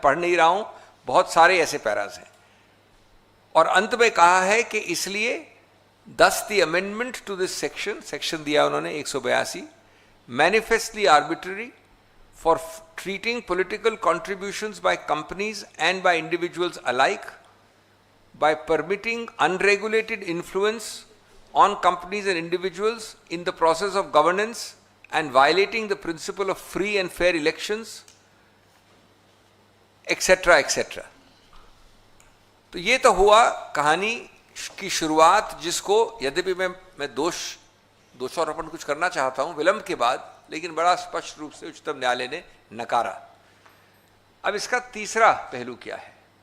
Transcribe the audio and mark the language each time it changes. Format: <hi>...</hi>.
<hi>पढ़ नहीं रहा हूं, बहुत सारे ऐसे पैरास हैं। और अंत में कहा है कि इसलिए</hi> <en>Thus the amendment to this section</en> <hi>दिया उन्होंने</hi> <en>182, manifestly arbitrary for treating political contributions by companies and by individuals alike, by permitting unregulated influence on companies and individuals in the process of governance and violating the principle of free and fair elections, etc. etc.</en> <hi>तो ये तो हुआ कहानी की शुरुआत, जिसको यद्यपि मैं दोषारोपण कुछ करना चाहता हूं विलंब के बाद, लेकिन बड़ा स्पष्ट रूप से उच्चतम न्यायालय ने नकारा। अब इसका तीसरा पहलू क्या है?</hi>